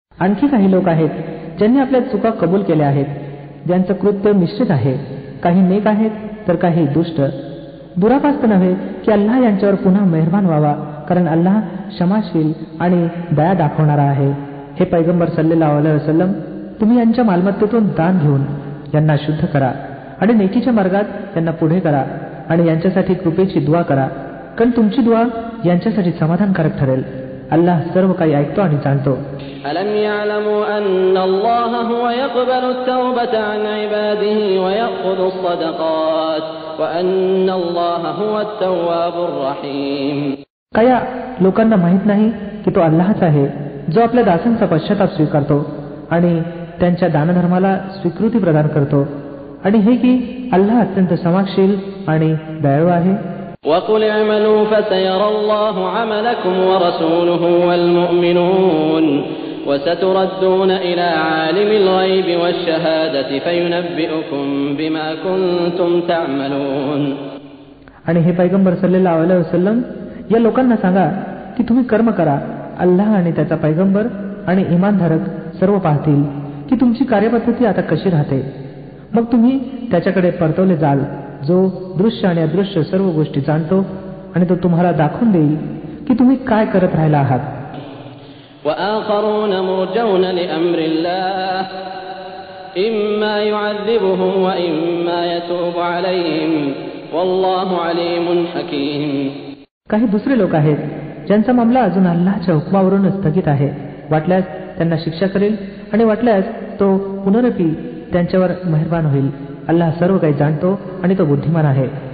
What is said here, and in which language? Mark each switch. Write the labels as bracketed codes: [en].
[mr] आणखी काही लोक आहेत ज्यांनी आपल्या चुका कबूल केल्या आहेत, ज्यांचं कृत्य मिश्रित आहे, काही नेक आहेत तर काही दुष्ट. दुरापास्त नव्हे की अल्लाह यांच्यावर पुन्हा मेहरबान व्हावा, कारण अल्लाह क्षमाशील आणि दया दाखवणारा आहे. हे पैगंबर सल्लल्लाहु अलैहि वसल्लम, तुम्ही यांच्या मालमत्तेतून दान घेऊन यांना शुद्ध करा आणि नेकीच्या मार्गात त्यांना पुढे करा आणि यांच्यासाठी कृपेची दुआ करा, कारण तुमची दुआ यांच्यासाठी समाधानकारक ठरेल. अल्लाह सर्व काही ऐकतो आणि जाणतो. [ar] ألم يعلموا أن الله هو يقبل التوبة عن عباده ويأخذ الصدقات وأن الله هو التواب الرحيم. [mr] काय लोकांना माहित नाही की तो अल्लाहच आहे जो आपल्या दासांचा पश्चाताप स्वीकारतो आणि त्यांच्या दानधर्माला स्वीकृती प्रदान करतो, आणि हे की अल्लाह अत्यंत क्षमाशील आणि दयाळू आहे. [ar] وَقُلْ اعْمَلُوا فَسَيَرَى اللَّهُ عَمَلَكُمْ وَرَسُولُهُ وَالْمُؤْمِنُونَ وَسَتُرَدُّونَ إِلَى عَالِمِ الْغَيْبِ وَالشَّهَادَةِ فَيُنَبِّئُكُم بِمَا كُنتُمْ تَعْمَلُونَ. [mr] आणि हे पैगंबर सल्लल्लाहु अलैहि वसल्लम, या लोकांना सांगा की तुम्ही कर्म करा. अल्लाह आणि त्याचा पैगंबर आणि इमानधारक सर्व पाहतील की तुमची कार्यपद्धती आता कशी राहते. मग तुम्ही त्याच्याकडे परतवले जाल जो दृश्य आणि अदृश्य सर्व गोष्टी जाणतो, आणि तो तुम्हाला दाखवून देईल की तुम्ही काय करत राहिला आहात. [ar] وآخرون مرجون لأمر الله إما يعذبهم وإما يتوب عليهم والله عليم حكيم. [mr] काही दुसरे लोक आहेत ज्यांचा मामला अजून अल्लाहच्या हुकमावरून स्थगित आहे. वाटल्यास त्यांना शिक्षा करेल आणि वाटल्यास तो पुनरपी त्यांच्यावर मेहरबान होईल. अल्लाह सर्व काही जाणतो आणि तो बुद्धिमान आहे.